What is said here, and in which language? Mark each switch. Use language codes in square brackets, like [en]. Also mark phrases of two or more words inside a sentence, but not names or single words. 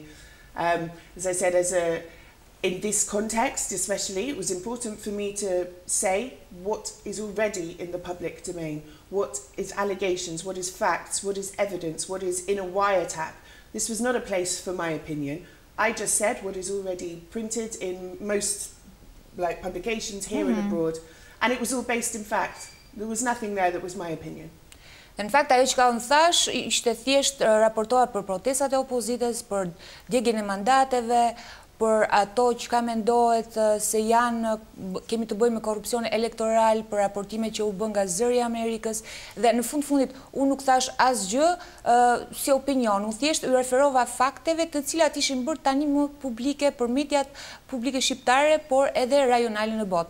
[en] As I said, in this context especially, it was important for me to say what is already in the public domain, what is allegations, what is facts, what is evidence, what is in a wiretap. This was not a place for my opinion. I just said what is already printed in most like publications here and abroad, and it was all based in fact. There was nothing there that was my opinion. [sq] Në fakt, ajo që ka unë thash, ishte thjesht raportuar për protestat e opozitës, për djegjen e mandateve, për ato që ka mendohet se janë, kemi të bëjmë me korupcion elektoral, për raportime që u bën nga zëri i Amerikës, dhe në fundit, unë nuk thash asgjë si opinion, unë thjesht u referova fakteve të cilat ishin bërë tani më publike për mediat publike shqiptare, por edhe rajonale në botë.